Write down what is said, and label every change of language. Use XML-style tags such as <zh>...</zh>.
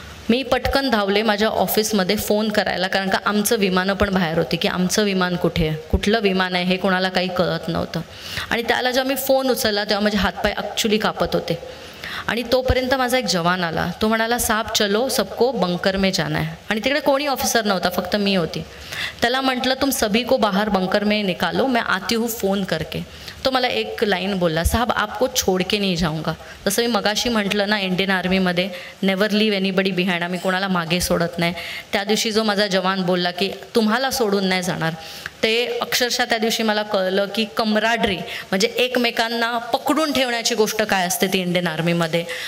<mr>मी पटकन धावले माझ्या ऑफिसमध्ये फोन करायला, कारण का आमचं विमानं पण बाहेर होती की आमचं विमान कुठे आहे, कुठलं विमान आहे हे कोणाला काही कळत नव्हतं. आणि त्याला जेव्हा मी फोन उचलला तेव्हा माझे हातपाय ॲक्च्युली कापत होते. आणि तोपर्यंत माझा एक जवान आला, तो म्हणाला</mr> <hi>साहब चलो सबको बंकर में जाना है.</hi> <mr>आणि तिकडे कोणी ऑफिसर नव्हता, फक्त मी होती. त्याला म्हटलं</mr> <hi>तुम सभी को बाहर बंकर में निकालो, मैं आती हूँ फोन करके.</hi> <mr>तो मला एक लाईन बोलला,</mr> <hi>साहब आपको छोड़ के नहीं जाऊंगा.</hi> <mr>जसं मी मगाशी म्हटलं ना, Indian आर्मीमध्ये</mr> <en>never leave anybody behind,</en> <mr>आम्ही कोणाला मागे सोडत नाही. त्या दिवशी जो माझा जवान बोलला की तुम्हाला सोडून नाही जाणार, ते अक्षरशः त्या दिवशी मला कळलं की कमराडरी म्हणजे एकमेकांना पकडून ठेवण्याची गोष्ट काय असते ती इंडियन आर्मीमध्ये.</mr>